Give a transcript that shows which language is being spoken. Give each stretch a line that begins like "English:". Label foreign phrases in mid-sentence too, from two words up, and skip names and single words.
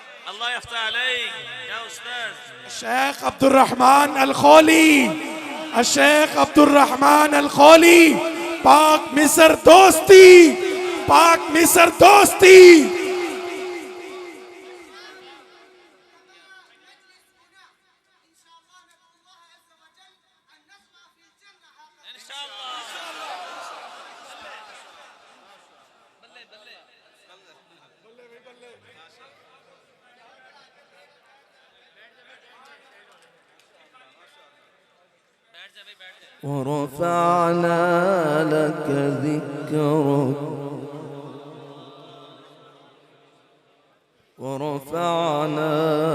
Arabic: الله يفتح عليك يا أستاذ. الشيخ عبد الرحمن الخولي، الشيخ عبد الرحمن الخولي،
Urdu: پاک مصر دوستی، پاک مصر دوستی.
Arabic: إن شاء الله. ورفعنا لك ذكرك ورفعنا